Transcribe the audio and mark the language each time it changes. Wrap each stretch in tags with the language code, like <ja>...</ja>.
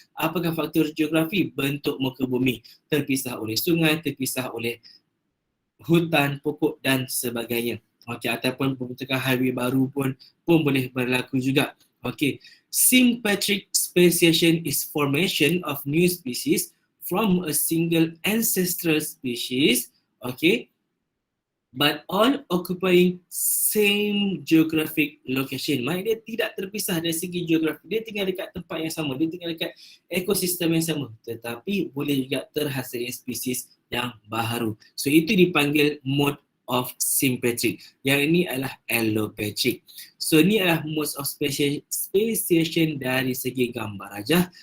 <ms>Apakah faktor geografi? Bentuk muka bumi. Terpisah oleh sungai, terpisah oleh hutan, pokok dan sebagainya. Okey, ataupun pembentukan highway baru pun boleh berlaku juga.</ms> <en>Okey, sympatric speciation is formation of new species from a single ancestral species, okay, but all occupying same geographic location.</en> <ms>Maksudnya dia tidak terpisah dari segi geografi. Dia tinggal dekat tempat yang sama, dia tinggal dekat ekosistem yang sama, tetapi boleh juga terhasilnya spesies yang baru. So itu dipanggil mode of sympatric. Yang ini adalah allopatric. So ini adalah modes of speciation dari segi gambar rajah.</ms>